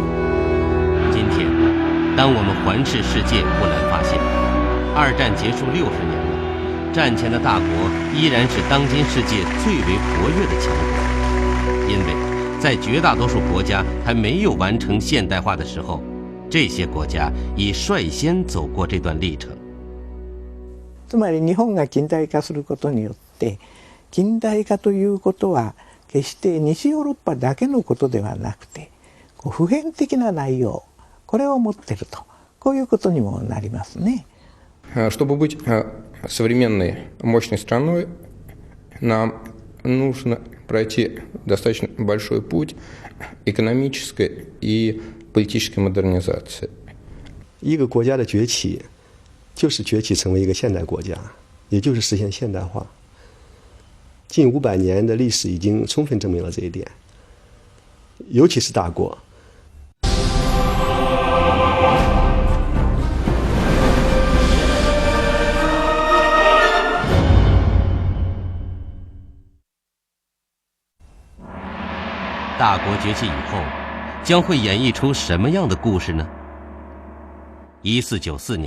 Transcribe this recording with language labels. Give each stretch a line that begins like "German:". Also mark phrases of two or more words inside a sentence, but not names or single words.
Chinese: 今天，当我们环视世界，不难发现，二战结束60年了，战前的大国依然是当今世界最为活跃的强国，因为在绝大多数国家还没有完成现代化的时候，这些国家已率先走过这段历程。
Japanese: つまり日本が近代化することによって、近代化ということは決して西ヨーロッパだけのことではなくて、普遍的な内容、これを持っていると、こういうことにもなりますね。
Russian: Чтобы быть современной, мощной страной, нам нужно пройти достаточно большой путь экономической и политической модернизации.
Chinese: 一个国家的崛起，就是崛起成为一个现代国家，也就是实现现代化。近500年的历史已经充分证明了这一点，尤其是大国。大国崛起以后，将会演绎出什么样的故事呢？1494年，